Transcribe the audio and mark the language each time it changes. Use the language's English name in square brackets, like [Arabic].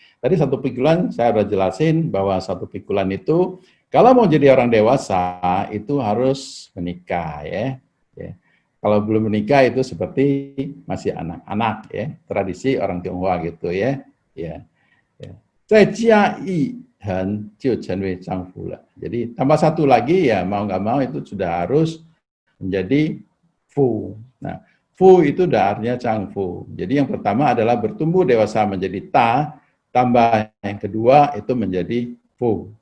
[Indonesian] Tadi satu pikulan saya udah jelasin bahwa satu pikulan itu kalau mau jadi orang dewasa itu harus menikah ya. Ya. Kalau belum menikah itu seperti masih anak-anak ya, tradisi orang Tionghoa gitu ya. Ya. Ya. [Chinese] 再加一横就成为丈夫了. [Indonesian] Jadi tambah satu lagi ya mau nggak mau itu sudah harus menjadi fu. Nah, fu itu udah artinya changfu. Jadi yang pertama adalah bertumbuh dewasa menjadi ta, tambah yang kedua itu menjadi fu.